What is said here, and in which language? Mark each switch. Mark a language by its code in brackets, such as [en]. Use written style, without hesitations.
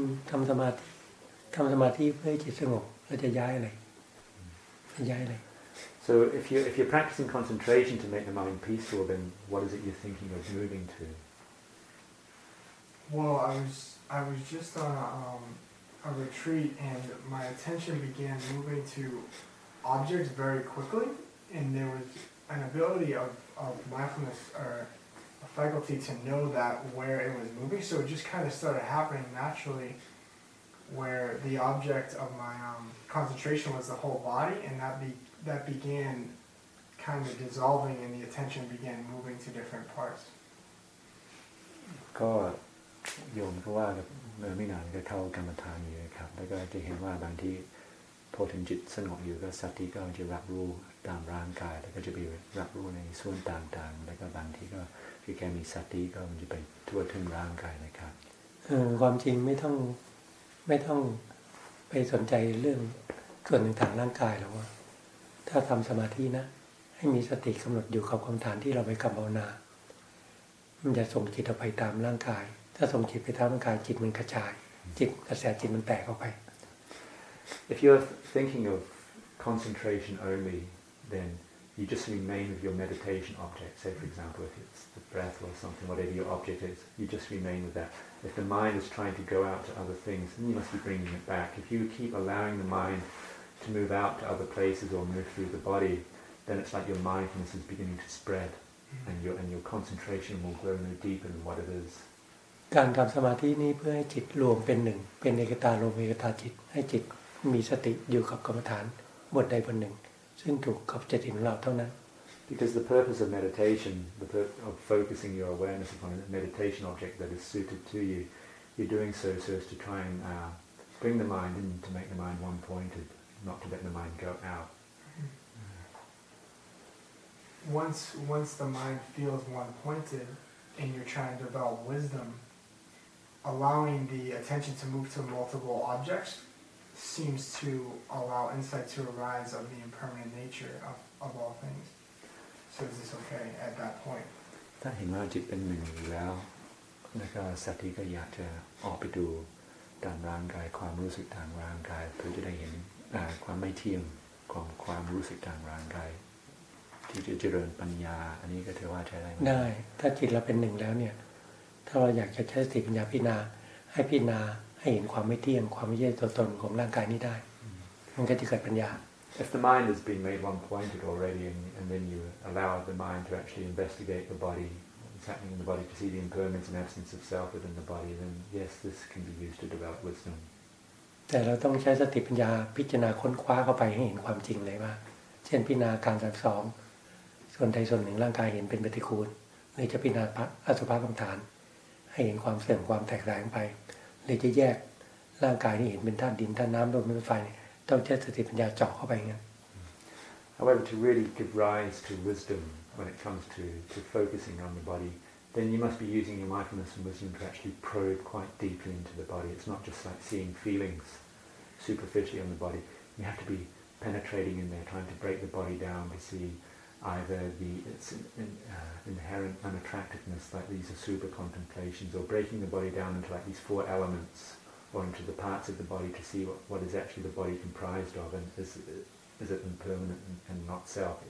[th] ทำสมาธิเพื่อให้จิตสงบเราจะย้ายอะไร [en] So if you're practicing concentration to make the mind peaceful, then what is it you're thinking of moving to? Well, I was just on a retreat, and my attention began moving to objects very quickly, and there was an ability of mindfulness or a faculty to know that where it was moving. So it just kind of started happening naturally, where the object of my concentration was the whole body, and that began kind of dissolving, and the attention began moving to different parts. [th] ก็โยมก็ว่าเมื่อไม่นานก็เข้ากรรมฐานอยู่ครับแล้วก็จะเห็นว่าบางทีพอถึงจิตสงบอยู่ก็สติก็จะรับรู้ตามร่างกายแล้วก็จะไปรับรู้ในส่วนต่างๆแล้วก็บางทีก็คือแค่มีสติก็มันจะไปทั่วถึงร่างกายนะครับ ความจริงไม่ต้องไปสนใจเรื่องส่วนต่างๆร่างกายหรอกว่าถ้าทำสมาธินะให้มีสติกำหนดอยู่กับกรรมฐานที่เราไปกำภาวนามันจะส่งจิตออกไปตามร่างกายถ้าส่งจิตไปตามร่างกายจิตมันกระจายกระแสจิตมันแตกออกไป [en] If you're thinking of concentration only, then you just remain with your meditation object. Say, for example, if it's the breath or something, whatever your object is, you just remain with that. If the mind is trying to go out to other things, then you must be bringing it back. If you keep allowing the mind to move out to other places or move through the body, then it's like your mindfulness is beginning to spread, and your concentration will grow no deeper than what it is. [th] การทำสมาธินี้เพื่อให้จิตรวมเป็นหนึ่งเป็นเอกตารวมเอกตาจิตให้จิตมีสติอยู่กับกรรมฐานบทใดบทหนึ่งซึ่งถูกกับจิตของเราเท่านั้น [en] Because the purpose of meditation, of focusing your awareness upon a meditation object that is suited to you, you're doing so as to try and bring the mind in, to make the mind one-pointed, not to let the mind go out. Once the mind feels one-pointed, and you're trying to develop wisdom, allowing the attention to move to multiple objects seems to allow insight to arise of the impermanent nature of all things. So is this okay at that point? [th] ถ้าเห็นว่าจิตเป็นหนึ่งอยู่แล้วก็สติก็อยากจะออกไปดูตามร่างกายความรู้สึกทางร่างกายเพื่อจะได้เห็นความไม่เที่ยงของความรู้สึกทางร่างกายที่จะเจริญปัญญาอันนี้ก็ถือว่าใช้ได้ได้ ถ้าจิตเราเป็นหนึ่งแล้วเนี่ยถ้าเราอยากจะใช้สติปัญญาพิจารณาให้พิจารณาให้เห็นความไม่เที่ยงความไม่ใช่ตัวตนของร่างกายนี้ได้มันก็จะเกิดปัญญา [en] If the mind has been made one-pointed already and then you allow the mind to actually investigate the body, what's happening in the body, to see the impermanence and absence of self within the body, then yes, this can be used to develop wisdom. [th] แต่เราต้องใช้สติปัญญาพิจารณาค้นคว้าเข้าไปให้เห็นความจริงเลยว่าเช่นพิจารณาการ32ส่วนใดส่วนหนึ่งร่างกายเห็นเป็นปฏิกูลหรือจะพิจารณาอสุภกรรมฐานให้เห็นความเสื่อมความแตกต่างไปหรือจะแยกร่างกายนี่เห็นเป็นธาตุดินธาตุน้ำลมไฟต้องใช้สติปัญญาเจาะเข้าไปงั้น [en] However, to really give rise to wisdom when it comes to focusing on the body, then you must be using your mindfulness and wisdom to actually probe quite deeply into the body. It's not just like seeing feelings superficially on the body. You have to be penetrating in there, trying to break the body down to see either its inherent unattractiveness, like these asubha contemplations, or breaking the body down into like these four elements, or into the parts of the body to see what is actually the body comprised of, and is it impermanent and not self.